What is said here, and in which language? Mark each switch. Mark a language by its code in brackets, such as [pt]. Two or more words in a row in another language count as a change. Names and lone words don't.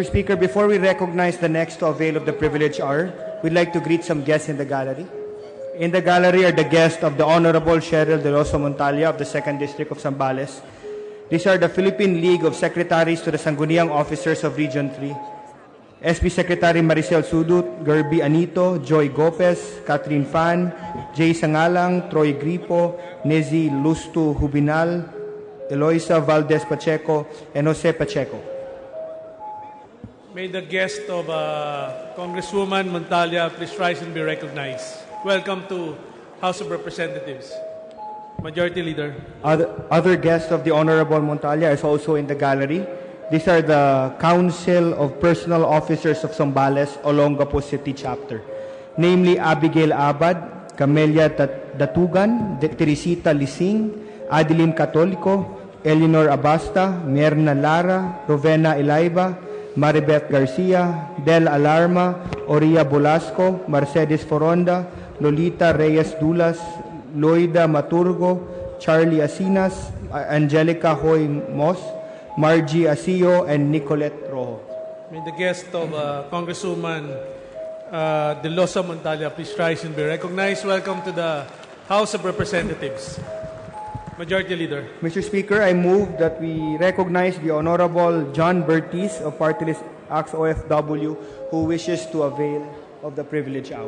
[en] Speaker, before we recognize the next to avail of the privilege hour, we'd like to greet some guests in the gallery. In the gallery are the guests of the Honorable Cheryl De Loso Montalia of the 2nd District of Zambales. These are the Philippine League of Secretaries to the Sangguniang Officers of Region 3. SB Secretary Maricel Sudut, Gerby Anito, Joy Gopez, Catherine Fan, Jay Sangalang, Troy Gripo, Nezi Lustu Hubinal, Eloisa Valdez Pacheco, and Jose Pacheco. May the guest of Congresswoman Montalia please rise and be recognized. Welcome to House of Representatives. Majority Leader. Other guests of the Honorable Montalia is also in the gallery. These are the Council of Personal Officers of Zambales, Olongapo City Chapter, namely Abigail Abad, Camelia Datugan, Teresita Lising, Adeline Catolico, Eleanor Abasta, Myrna Lara, Rovena Elaiba, Maribeth Garcia, Del Alarma, Oria Bolasco, Mercedes Foronda, Lolita Reyes Dulas, Loida Maturgo, Charlie Asinas, Angelica Hoy Mos, Margie Asio, and Nicolette Rojo. May the guest of Congresswoman De Loso Montalia please rise and be recognized. Welcome to the House of Representatives. Majority Leader. Mr. Speaker, I move that we recognize the Honorable John Bertis of Party List Acts OFW who wishes to avail of the privilege hour.